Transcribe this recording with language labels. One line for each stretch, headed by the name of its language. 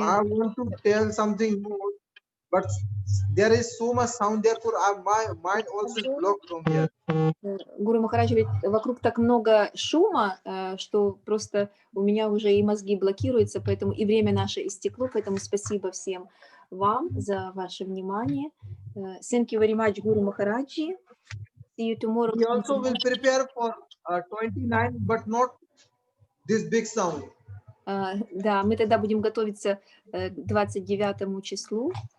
English: I want to tell something more, but there is so much sound, therefore my mind also is blocked from here.
Russian: Гуру Махарадж говорит, вокруг так много шума, что просто у меня уже и мозги блокируются, поэтому и время наше истекло, поэтому спасибо всем вам за ваше внимание.
English: Thank you very much, Guru Maharaji. See you tomorrow. We also will prepare for 29, but not this big sound.
Russian: Да, мы тогда будем готовиться к 29 числу.